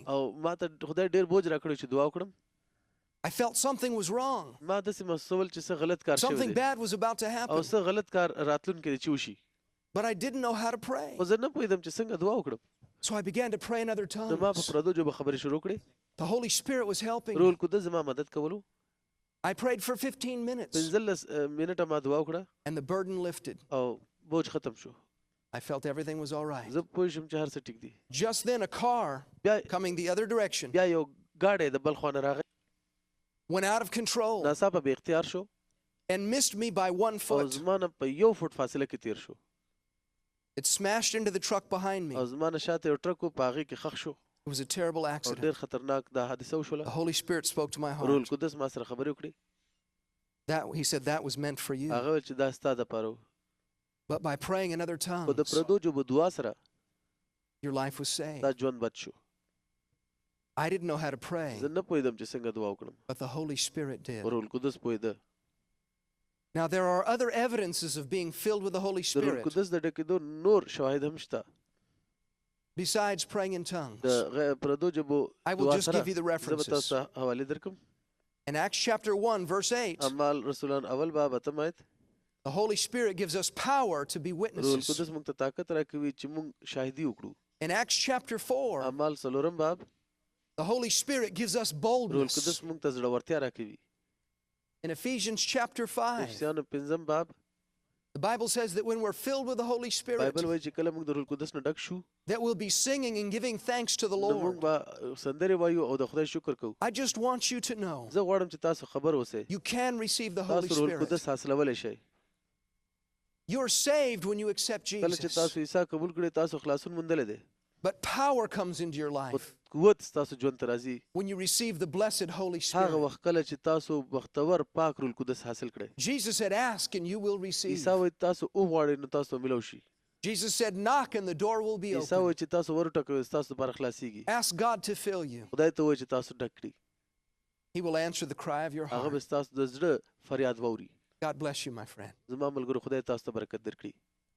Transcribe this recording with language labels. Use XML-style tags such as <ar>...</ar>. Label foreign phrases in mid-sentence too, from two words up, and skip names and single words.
<ps>او ما ته خدای ډېر بوج راکړی چې دعا وکړم.</ps> <en>I felt something was wrong.</en> <ps>ما داسې محسوسول چې څه غلط کار شوی</ps> <en>Something</en> <ps>دی</ps> <en>bad was about to</en> <ps>او</ps> <en>happen,</en> <ps>څه غلط کار راتلونکی دی چې وشي.</ps> <en>but I didn't know how to pray.</en> <ps>خو زه نه پوهېدم چې څنګه دعا وکړم.</ps> <en>So I began to pray in other</en> <ps>نو ما په</ps> <en>tongues.</en> <ps>پردو ژبو خبرې شروع کړې.</ps> <en>The Holy Spirit was helping</en> <ps>روح</ps> <en>me.</en> <ps>القدس زما مدد کولو.</ps> <en>I prayed for 15 minutes,</en> <ps>15 منټه ما دعا وکړه</ps> <en>and the burden lifted.</en> <ps>او بوج ختم شو.</ps> <en>I felt everything was all right.</en> <ps>زه پوه شم چې هر څه ټیک دي.</ps> <en>Just then, a car</en> <ps>بیا</ps> <en>coming the other direction</en> <ps>بیا یو ګاډی د بل خوا نه راغی.</ps> <en>went out of control</en> <ps>ناڅاپه بې اختیار شو</ps> <en>and missed me by 1</en> <ps>او</ps> <en>foot.</en> <ps>زما نه په 1 فوټ فاصله کې تیر شو.</ps> <en>It smashed into the truck behind me.</en> <ps>او زما نه شاته یو ټرک و په هغې کې ښخ شو</ps> <en>It was a terrible</en> <ps>او</ps> <en>accident.</en> <ps>ډېر خطرناک دا حادثه</ps> <en>The</en> <ps>وشوله.</ps> <en>Holy Spirit spoke to my</en> <ps>روح</ps> <en>heart.</en> <ps>القدس ما سره خبرې وکړې.</ps> <en>He said that was meant for you.</en> <ps>هغه ویل چې دا ستا دپاره و.</ps> <en>But by praying in other</en> <ps>خو د</ps> <en>tongues,</en> <ps>پردو ژبو دعا سره</ps> <en>your life was saved.</en> <ps>دا ژوند بد شو.</ps> <en>I didn't know how to pray,</en> <ps>زه نه پوهېدم چې څنګه دعا وکړم.</ps> <en>but the Holy Spirit did.</en> <ps>روح القدس پوهېده.</ps> <en>Now, there are other evidences of being filled with the Holy</en> <ps>د روح</ps> <en>Spirit</en> <ps>القدس د ډکېدو نور شواهد هم شته.</ps> <en>besides praying in tongues.</en> <ps>د پردو ژبو</ps> <en>I will</en> <ps>دعا</ps> <en>just</en> <ps>سره</ps> <en>give you the</en> <ps>زه به</ps> <en>references.</en> <ps>تاسو ته حوالې درکړم.</ps> <en>In Acts chapter 1, verse 8,</en> <ps>اعمال رسولان اول باب 8 آیت.</ps> <en>the Holy Spirit gives us power to be</en> <ps>روح</ps> <en>witnesses.</en> <ps>القدس موږ ته طاقت راکوي چې موږ شاهدي وکړو.</ps> <en>In Acts chapter 4,</en> <ps>اعمال 4 باب</ps> <en>the Holy Spirit gives us</en> <ps>روح</ps> <en>boldness.</en> <ps>القدس موږ ته زړورتیا راکوي.</ps> <en>In Ephesians chapter 5,</en> <ps>افسیانو 5 باب</ps> <en>the Bible says that when we're filled with the Holy Spirit,</en> <ps>بایبل وایي چې کله موږ د روح القدس نه ډک شو</ps> <en>that we'll be singing and giving thanks to the</en> <ps>نو موږ</ps> <en>Lord.</en> <ps>به سندرې وایو او د خدای شکر کوو.</ps> <en>I just want you to know</en> <ps>زه غواړم چې تاسو خبر اوسئ.</ps> <en>you can receive the Holy</en> <ps>تاسو روح</ps> <en>Spirit.</en> <ps>القدس حاصلولی شئ.</ps> <en>You're saved when you accept</en> <ps>کله چې</ps> <en>Jesus,</en> <ps>تاسو عیسی قبول کړئ تاسو خلاصون موندلی دی.</ps> <en>but power comes into your</en> <ps>خو</ps> <en>life</en> <ps>قوت ستاسو ژوند ته راځي</ps> <en>when you receive the blessed Holy</en> <ps>هغه</ps> <en>Spirit.</en> <ps>وخت کله چې تاسو بختور پاک روح القدس حاصل کړئ.</ps> <en>Jesus said, ask and you will receive.</en> <ps>عیسی وایي تاسو وغواړئ نو تاسو به ملو شي.</ps> <en>Jesus said, knock and the door will be</en> <ps>عیسی</ps> <en>open.</en> <ps>وایي چې تاسو ورټکوئ ستاسو لپاره خلاصیږي.</ps> <en>Ask God to fill you.</en> <ps>خدای ته وایي چې تاسو ډک کړي.</ps> <en>He will answer the cry of your</en> <ps>هغه</ps> <en>heart.</en> <ps>به ستاسو د زړه فریاد واوري.</ps> <en>God bless you, my friend.</en> <ps>زما ملګرو خدای تاسو ته برکت درکړي.</ps>